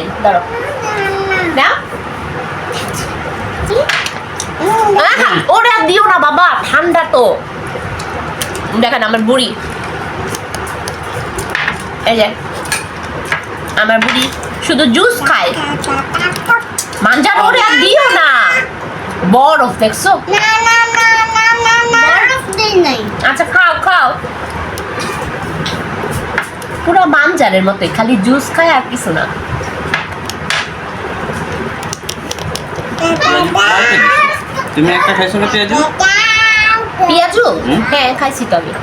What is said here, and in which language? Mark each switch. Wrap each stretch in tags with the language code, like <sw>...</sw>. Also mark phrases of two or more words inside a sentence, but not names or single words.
<bn>ধরো না, ওরা দিও না বাবা, ঠান্ডা তো। দেখেন আমার বুড়ি, এই যে আমার বুড়ি শুধু জুস খায়। মাঞ্জার ওরে আর দিও না, বরফ দেখছো?</bn> <hi>ना ना ना ना ना ना बर्फ दे नहीं</hi> <bn>আচ্ছা খাও খাও, পুরো মাঞ্জারের মতোই, খালি জুস খায় আর কিছু না। তুমি একটা খাইছো না পেঁয়াজু? পেঁয়াজু হ্যাঁ খাইছি তো আমি।</bn>